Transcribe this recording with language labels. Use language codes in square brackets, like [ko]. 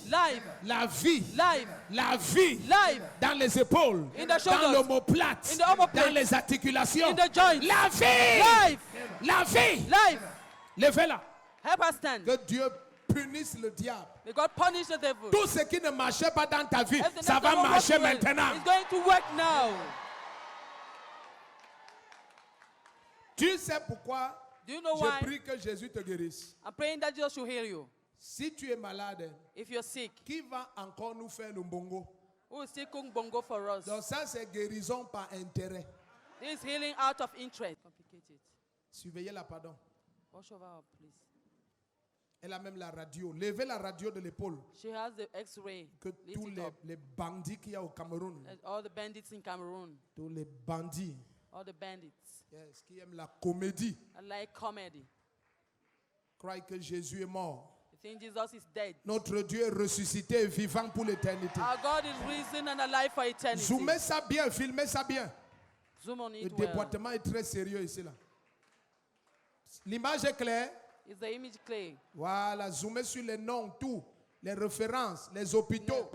[en] Life. [fr] La vie. [en] Life. [fr] La vie. [en] Life. [fr] Dans les épaules. [en] In the [fr] Dans [en] shoulders. [fr] l'omoplate. [en] In the omoplate. [fr] Dans les articulations. [en] In the joints. [fr] La vie. [en] Life. [fr] La vie. [en] Life. [fr] Levez-la. [en] Help us stand. [fr] Que Dieu punisse le diable. [en] May God punish the devil. [fr] Tout ce qui ne marchait pas dans ta vie, [en] Everything [fr] ça [en] that [fr] va [en] does not [fr] marcher [en] work well [fr] maintenant. [en] is going to work now. [fr] Tu sais pourquoi [en] Do you know [fr] je [en] why? [fr] prie que Jésus te guérisse. [en] I'm praying that Jesus should heal you. [fr] Si tu es malade, [en] If you're sick, [fr] qui va encore nous faire le bongo? [en] who will still kung bongo for us? [fr] Donc ça, c'est guérison par intérêt. [en] This is healing out of interest. Complicated. [fr] Surveillez-la, pardon. [en] Watch over her, please. [fr] Elle a même la radio. Levez la radio de l'épaule. [en] She has the X-ray. [fr] Que [en] Lift [fr] tous [en] it up. [fr] les bandits qu'il y a au Cameroun, [en] And all the bandits in Cameroun, [fr] tous les bandits, [en] All the bandits. [fr] Yes, qui aiment la comédie. [en] I like comedy. [fr] Croient que Jésus est mort. [en] You think Jesus is dead? [fr] Notre Dieu est ressuscité et vivant pour l'éternité. [en] Our God is risen and alive for eternity. [fr] Zoomez ça bien, filmez ça bien. [en] Zoom on [fr] Le [en] it well. [fr] déboîtement est très sérieux ici là. L'image est claire. [en] Is the image clear? [fr] Voilà, zoomez sur les noms, tout, les références, les hôpitaux,